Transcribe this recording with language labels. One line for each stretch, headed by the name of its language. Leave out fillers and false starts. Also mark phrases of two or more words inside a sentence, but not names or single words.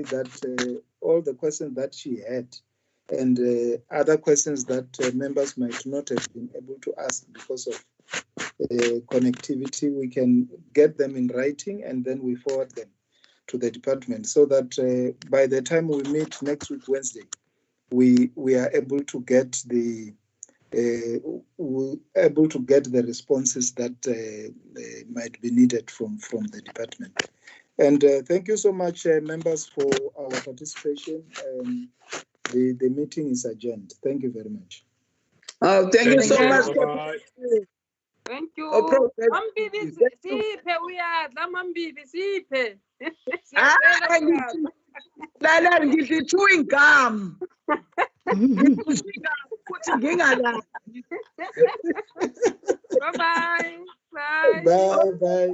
English: that all the questions that she had and other questions that members might not have been able to ask because of connectivity, we can get them in writing and then we forward them to the department so that by the time we meet next week, Wednesday, we are able to get the responses that might be needed from the department. And thank you so much, members, for our participation. The meeting is adjourned. Thank you very much. Thank you so much. Thank you. Oh,
Swati: Mambibi siphe uyadla mambibi siphe. Lala ngithi
English: chewing gum. Bye-bye. Bye. Bye.